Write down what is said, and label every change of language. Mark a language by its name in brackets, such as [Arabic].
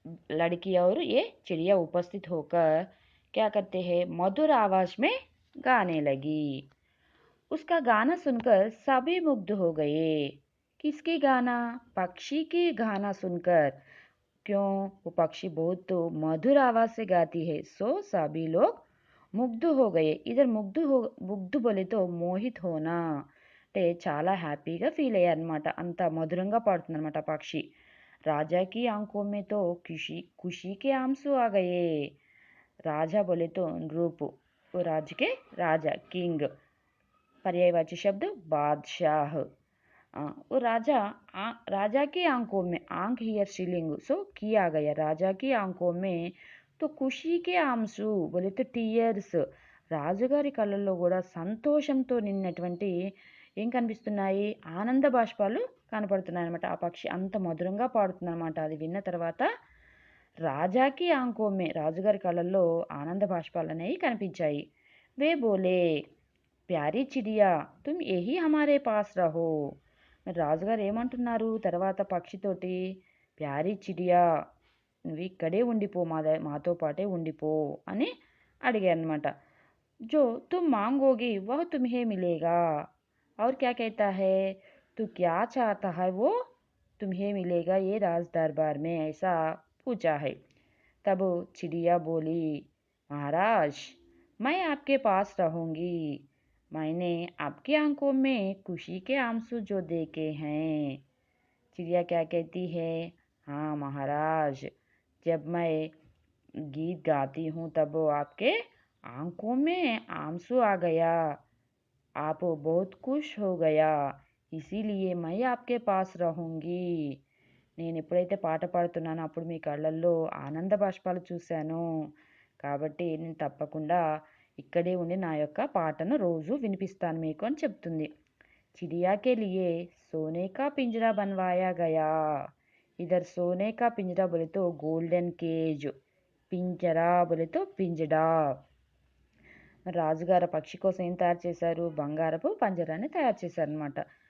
[Hindi] लड़की और ये चिड़िया उपस्थित होकर क्या करते हैं, मधुर आवाज में गाने लगी। उसका गाना सुनकर सभी मुग्ध हो गए। किसकी गाना? पक्षी की गाना सुनकर। क्यों? वो पक्षी बहुत तो मधुर आवाज से गाती है, सो सभी लोग मुग्ध हो गए। इधर मुग्ध बोले तो మోహిత్ होना [Telugu] అంటే చాలా హ్యాపీగా ఫీల్ అయ్యారనమాట. అంత మధురంగా పాడుతుందన్నమాట పక్షి. [Hindi] राजा की आंखों में तो खुशी खुशी के आंसू आ गए. राजा बोले तो नृप, वो राज्य के राजा, किंग. पर्यायवाची शब्द बादशाह. वो राजा की आंखों में, आंख हियर स्त्रीलिंग, सो किया गया. राजा की आंखों में तो ఖుషీ కే ఆంసు बोले तो టీయర్స్. [Telugu] రాజుగారి కళ్ళల్లో కూడా సంతోషంతో నిన్నటువంటి ఏం కనిపిస్తున్నాయి? ఆనంద బాష్పాలు కనపడుతున్నాయి అనమాట. ఆ పక్షి అంత మధురంగా పాడుతుందన్నమాట. అది విన్న తర్వాత రాజాకి ఆంకోమే, రాజుగారి కళ్ళల్లో ఆనంద బాష్పాలు అనేవి కనిపించాయి. [Hindi] వే బోలే, ప్యారీ చిడియా తుమ్ యహీ హమారే పాస్ రహో. [Telugu] మరి రాజుగారు ఏమంటున్నారు తర్వాత పక్షితోటి? ప్యారీ చిడియా, నువ్వు ఇక్కడే ఉండిపో, మాతో పాటే ఉండిపో అని అడిగారనమాట. [Hindi] जो तुम मांगोगी वह तुम्हें मिलेगा. और क्या कहता है? तू क्या चाहता है वो तुम्हें मिलेगा ये राज दरबार में, ऐसा पूछा है. तब चिड़िया बोली, महाराज मैं आपके पास रहूंगी. मैंने आपकी आंखों में खुशी के आंसू जो देखे हैं. चिड़िया क्या कहती है? हाँ महाराज, जब मैं गीत गाती हूँ तब वो आपके आंखों में आंसू आ गया, आप बहुत खुश हो गया, इसीलिए मैं आपके पास रहूंगी. [Telugu] నేను ఎప్పుడైతే పాట పాడుతున్నానో అప్పుడు మీ కళ్ళల్లో ఆనంద బాష్పాలు చూశాను, కాబట్టి నేను తప్పకుండా ఇక్కడే ఉండి నా యొక్క పాటను రోజు వినిపిస్తాను మీకు అని చెప్తుంది. [Hindi] चिड़िया के लिए सोने का पिंजरा बनवाया गया. इधर सोने का पिंजरा बोले तो गोल्डन केज, పింజరా बोले तो పింజడా. [Telugu] రాజుగారు పక్షి కోసం ఏం తయారు చేశారు? బంగారపు పంజరాన్ని తయారు చేశారనమాట.